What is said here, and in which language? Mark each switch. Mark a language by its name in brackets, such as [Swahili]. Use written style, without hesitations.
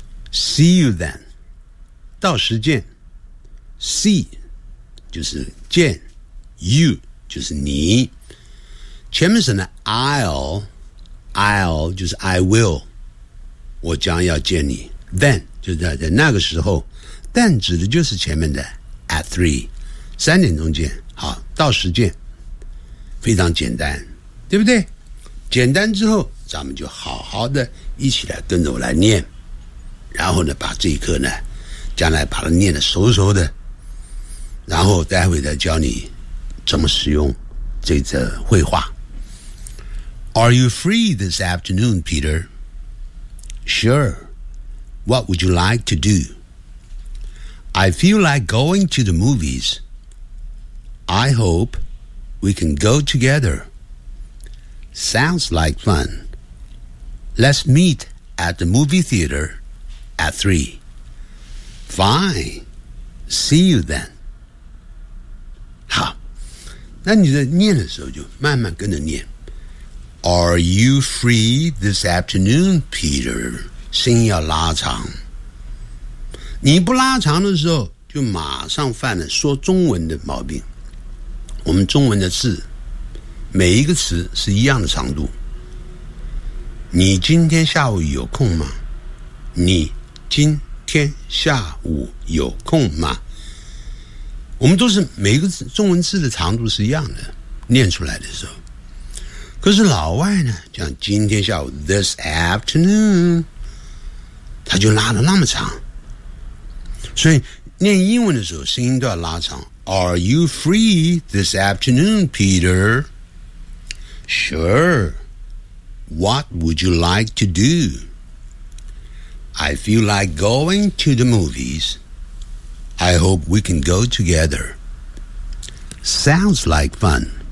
[English] See you then， [Chinese] 到时见。 See 就是见 ，You 就是你。前面是呢 ，I'll 就是 I will， 我将要见你。 Then 就是在那个时候。但指的就是前面的 at 3， 三点钟见，好，到时见，非常简单，对不对？简单之后咱们就好好的一起来跟着我来念，然后呢把这一课呢将来把它念得熟熟的，然后待会再教你怎么使用这则绘画。 [English] Are you free this afternoon, Peter? Sure. What would you like to do? I feel like going to the movies. I hope we can go together. Sounds like fun. Let's meet at the movie theater at 3. Fine. See you then. [Chinese] 好，那你在念的时候就慢慢跟着念。 [English] Are you free this afternoon, Peter? [Chinese] 声音要拉长。你不拉长的时候就马上犯了说中文的毛病，我们中文的字每一个词是一样的长度。你今天下午有空吗？你今天下午有空吗？我们都是每一个中文字的长度是一样的，念出来的时候。可是老外呢讲今天下午 this afternoon， 他就拉了那么长，所以念英文的时候声音都要拉长。 [English] Are you free this afternoon, Peter? Sure. What would you like to do? I feel like going to the movies. I hope we can go together. Sounds like fun.